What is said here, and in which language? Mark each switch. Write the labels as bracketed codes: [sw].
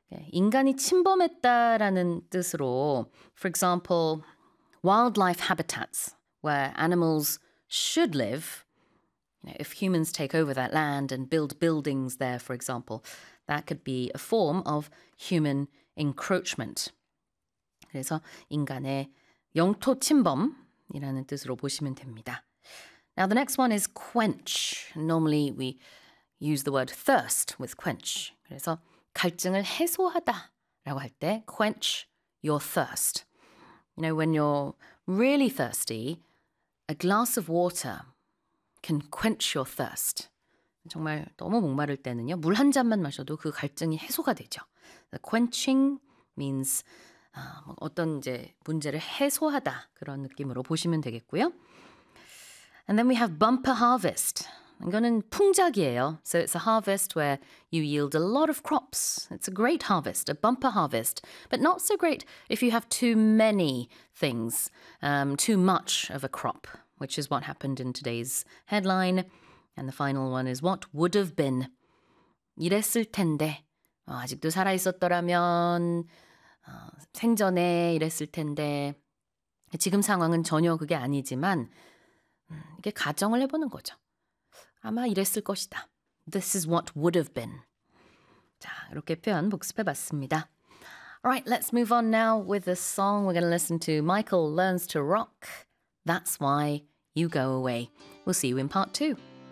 [ko] 인간이 침범했다라는 뜻으로, [en] for example, wildlife habitats where animals should live, you know, if humans take over that land and build buildings there, for example, that could be a form of human encroachment. [ko] 그래서 인간의 영토 침범이라는 뜻으로 보시면 됩니다. [en] Now the next one is quench. Normally we use the word thirst with quench. [ko] 그래서 갈증을 해소하다라고 할 때 [en] quench your thirst. You know, when you're really thirsty, a glass of water can quench your thirst. [ko] 정말 너무 목마를 때는요, 물 한 잔만 마셔도 그 갈증이 해소가 되죠. [en] The quenching means [ko] 어떤 이제 문제를 해소하다 그런 느낌으로 보시면 되겠고요. [en] And then we have bumper harvest. [ko] 이거는 풍작이에요. [en] So it's a harvest where you yield a lot of crops. It's a great harvest, a bumper harvest. But not so great if you have too many things, too much of a crop, which is what happened in today's headline. And the final one is what would have been. [ko] 이랬을 텐데, 아직도 살아있었더라면, 생전에 이랬을 텐데, 지금 상황은 전혀 그게 아니지만, 이게 가정을 해보는 거죠. 아마 이랬을 것이다. [en] This is what would have been. [ko] 자, 이렇게 표현 복습해봤습니다. [en] All right, let's move on now with a song. We're going to listen to Michael Learns to Rock. That's Why You Go Away. We'll see you in part two.